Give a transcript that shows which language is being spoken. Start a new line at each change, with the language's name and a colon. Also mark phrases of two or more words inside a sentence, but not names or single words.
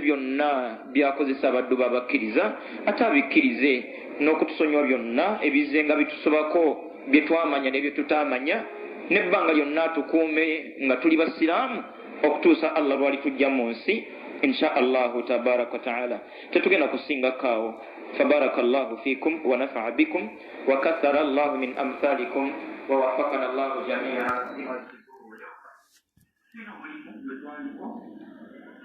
Ganda: byonna byakozesa abaddu babakkiriza ate abikkirize n'okutusonyiwa byonna ebize nga bitusobako bye twamanya n'ebyo tutaamanya n'ebbanga lyonna tukuume nga tuli basiraamu okutuusa Allah lwali tujja mu nsi
Arabic: إن شاء الله تبارك وتعالى
Ganda: tetugenda kusingakaawo
Arabic: فبارك الله فيكم ونفع بكم وكثر الله من أمثالكم ووفقنا الله جميعا.